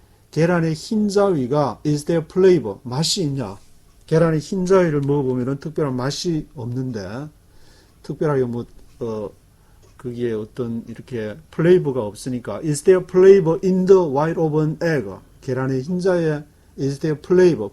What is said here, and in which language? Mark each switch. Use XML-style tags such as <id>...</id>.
<ko>계란의 흰자위가</ko> <en>is there flavor?</en> <ko>맛이 있냐? 계란의 흰자위를 먹어보면 특별한 맛이 없는데, 특별하게 그게 어떤 이렇게 플레이버가 없으니까</ko> <en>is there flavor in the white of an egg?</en> <ko>계란의 흰자에</ko> <en>is there flavor?</en>